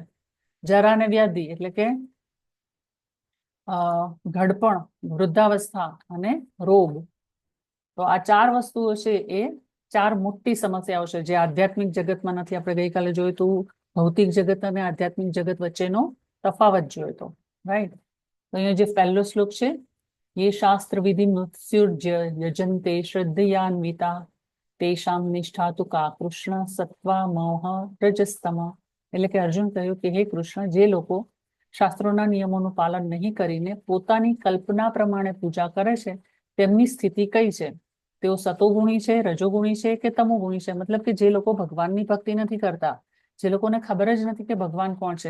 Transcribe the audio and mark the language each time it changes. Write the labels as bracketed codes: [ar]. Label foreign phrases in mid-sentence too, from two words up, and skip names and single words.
[gu] જરા અને વ્યાધિ એટલે કે ઘડપણ, વૃદ્ધાવસ્થા અને રોગ. તો આ 4 વસ્તુઓ છે એ 4 મોટી સમસ્યાઓ છે જે આધ્યાત્મિક જગતમાં નથી. આપણે ગઈકાલે જોયું તો ભૌતિક જગત અને આધ્યાત્મિક જગત વચ્ચેનો તફાવત જોયો તો, રાઈટ? તો અહીંયા જે પહેલો શ્લોક છે, [sa] ये शास्त्र विधि मुत्सुर्ज्य यजन्ते श्रद्धयान्विता तेषां निष्ठा तु का કૃષ્ણ સત્વા મોહ રજસ્તમ. [gu] એટલે કે અર્જુન કહ્યું કે હે કૃષ્ણ, જે લોકો શાસ્ત્રોના નિયમોનું પાલન નહીં કરીને પોતાની કલ્પના પ્રમાણે પૂજા કરે છે તેમની સ્થિતિ કઈ છે? તેઓ સતોગુણી છે, રજોગુણી છે કે તમોગુણી છે? મતલબ કે જે લોકો ભગવાનની ભક્તિ નથી કરતા, જે લોકોને ખબર જ નથી કે ભગવાન કોણ છે.